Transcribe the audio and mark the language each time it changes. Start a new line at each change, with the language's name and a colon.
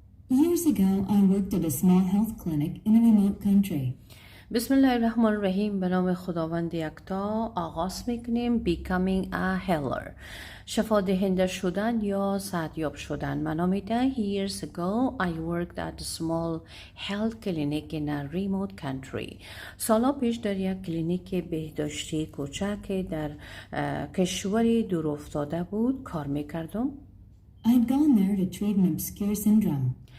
English: Years ago, I worked at a small health clinic in a remote country.
Persian: بسم الله الرحمن الرحیم. به نام خداوند یکتا آغاز میکنیم.
English: Becoming a healer،
Persian: شفا دهنده شدن یا صحتیاب شدن. معنا میده
English: Years ago I worked at a small health clinic in a remote country.
Persian: سالا پیش در یک کلینیک بهداشتی کوچک در کشوری دور افتاده بود کار میکردم.
English: I'd gone there to treat an obscure syndrome.